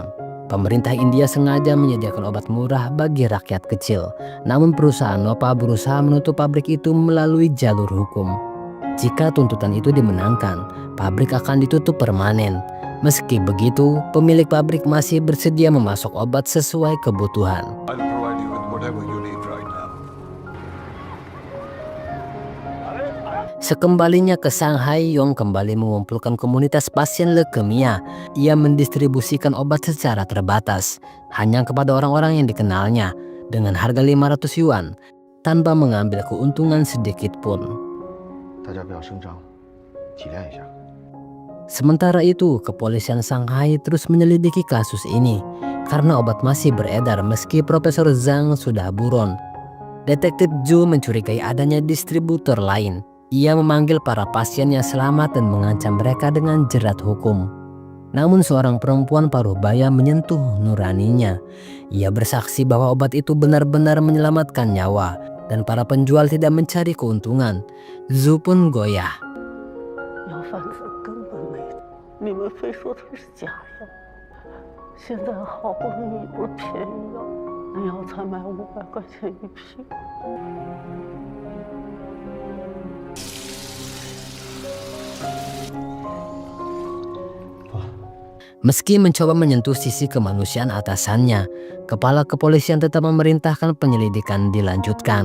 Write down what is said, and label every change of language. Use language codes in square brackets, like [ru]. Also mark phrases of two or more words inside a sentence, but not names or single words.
[id] Pemerintah India sengaja menyediakan obat murah bagi rakyat kecil. Namun perusahaan Nova berusaha menutup pabrik itu melalui jalur hukum. Jika tuntutan itu dimenangkan, pabrik akan ditutup permanen. Meski begitu, pemilik pabrik masih bersedia memasok obat sesuai kebutuhan. [en] I'll provide you with whatever you need right now. [id] Sekembalinya ke Shanghai, Yong kembali mengumpulkan komunitas pasien leukemia. Ia mendistribusikan obat secara terbatas, hanya kepada orang-orang yang dikenalnya, dengan harga 500 yuan, tanpa mengambil keuntungan sedikit pun. [zh] 大家不要声张，体谅一下。 [id] Sementara itu, kepolisian Shanghai terus menyelidiki kasus ini, karena obat masih beredar meski Profesor Zhang sudah buron. Detektif Zhu mencurigai adanya distributor lain. Ia memanggil para pasien yang selamat dan mengancam mereka dengan jerat hukum. Namun seorang perempuan paruh baya menyentuh nuraninya. Ia bersaksi bahwa obat itu benar-benar menyelamatkan nyawa dan para penjual tidak mencari keuntungan. Zhu pun goyah. [zh] 药贩子根本没，你们非说它是假药，现在好不容易有了便宜药，那药才卖500块钱一瓶。 [id] Meski mencoba menyentuh sisi kemanusiaan atasannya, kepala kepolisian tetap memerintahkan penyelidikan dilanjutkan.